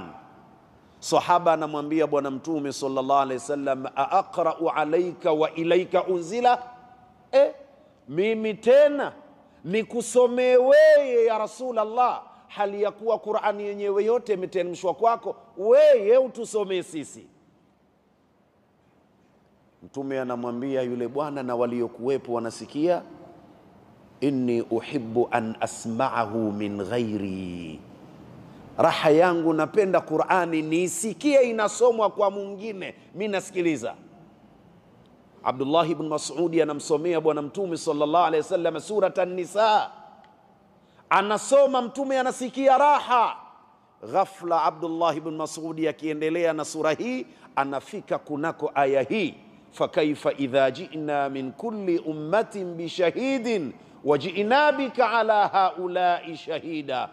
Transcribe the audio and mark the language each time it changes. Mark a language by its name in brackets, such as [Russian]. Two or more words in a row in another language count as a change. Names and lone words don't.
[Swahili] Sahaba anamwambia Bwana Mtume [Arabic] صلى الله عليه وسلم, أقرأ عليك وإليك أنزل, [Swahili] mimi tena nikusomee wewe [Arabic] يا رسول الله, [Swahili] hali ya kuwa Qur'ani yenyewe yote imeteremshwa kwako, wewe utusomee sisi. Mtume anamwambia yule bwana na waliokuwepo wanasikia, [Arabic] إني أحب أن أسمعه من غيري, [Swahili] raha yangu napenda Qur'ani niisikie inasomwa kwa mwingine, mimi nasikiliza. Abdullah ibn Mas'ud anamsomea Bwana Mtume [Arabic] صلى الله عليه وسلم [Swahili] surata an-Nisa, anasoma, Mtume anasikia raha. Ghafla Abdullah ibn Mas'ud akiendelea na sura hii anafika kunako aya hii, [Arabic] فكيف إذا جئنا من كل أمة بشهيد وجئنا بك على هؤلاء شهيدا.